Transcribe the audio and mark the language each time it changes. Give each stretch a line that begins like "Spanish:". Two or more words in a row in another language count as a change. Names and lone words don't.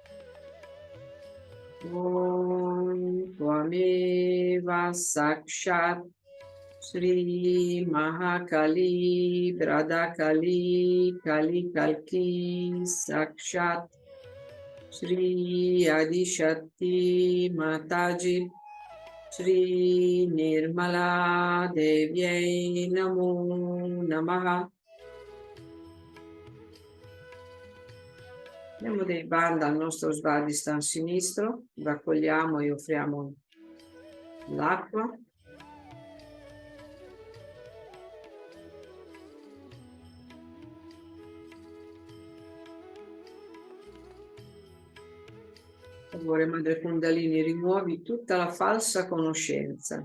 Sanskrit: ॐ त्वमेव साक्षात् श्री महाकाली, भद्रकाली, कलिकल्कि साक्षात् श्री आदिशक्ति माताजी श्री निर्मला देव्यै नमो नमः.
Italian: Diamo dei banda al nostro Svadhisthana sinistro, raccogliamo e offriamo l'acqua. Per favore, Madre Kundalini, rimuovi tutta la falsa conoscenza.